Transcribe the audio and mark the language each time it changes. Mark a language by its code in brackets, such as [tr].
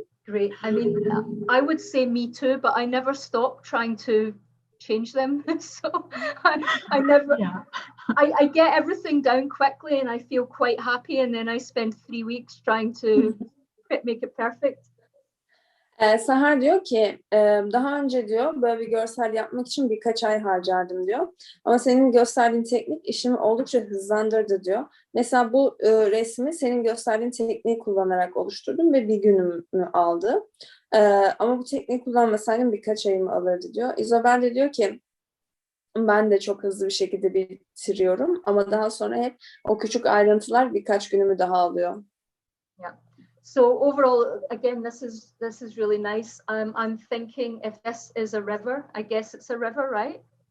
[en] Great. I mean, I would say me too, but I never stopped trying to change them. So I never, I get everything down quickly and I feel quite happy, and then I spend 3 weeks trying to make it perfect. [tr] Sahar diyor ki daha önce diyor böyle bir görsel yapmak için birkaç ay harcardım diyor. Ama senin gösterdiğin teknik işimi oldukça hızlandırdı diyor. Mesela bu resmi senin gösterdiğin tekniği kullanarak oluşturdum ve bir günümü aldı. Ama bu tekniği kullanmasaydım birkaç ayımı alırdı diyor. Isabel de diyor ki ben de çok hızlı bir şekilde bitiriyorum ama daha sonra hep o küçük ayrıntılar birkaç günümü daha alıyor. [en] Yeah. So overall, again, this is really nice. I'm thinking if this is a river, I guess it's a river, right?